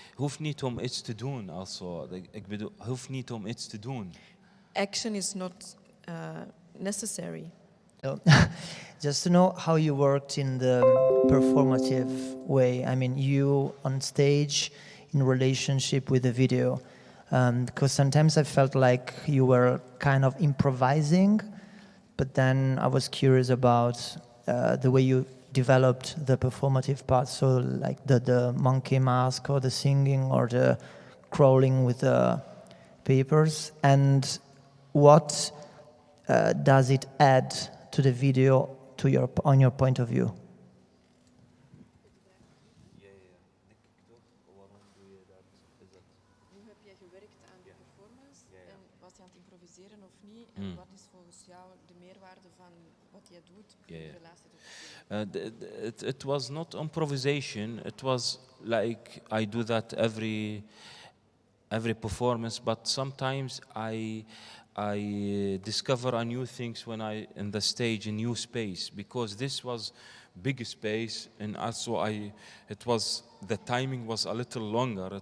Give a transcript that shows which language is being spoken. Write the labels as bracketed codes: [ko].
[nl] Hoeft niet om iets te doen, also. Ik bedoel, hoeft niet om iets te doen. [en] Action is not necessary. So, just to know how you worked in the performative way. I mean, you on stage in relationship with the video. Because sometimes I felt like you were kind of improvising, but then I was curious about the way you developed the performative part. So like the monkey mask or the singing or the crawling with the papers. And what does it add to the video on your point of view? [nl] Hoe heb jij gewerkt aan de performance? En was je aan het improviseren of niet? En wat is volgens jou de meerwaarde van wat jij doet in relatie tot het [en] It was not improvisation. It was like I do that every performance, but sometimes I discover a new things when I in the stage, a new space, because this was big space, and also the timing was a little longer.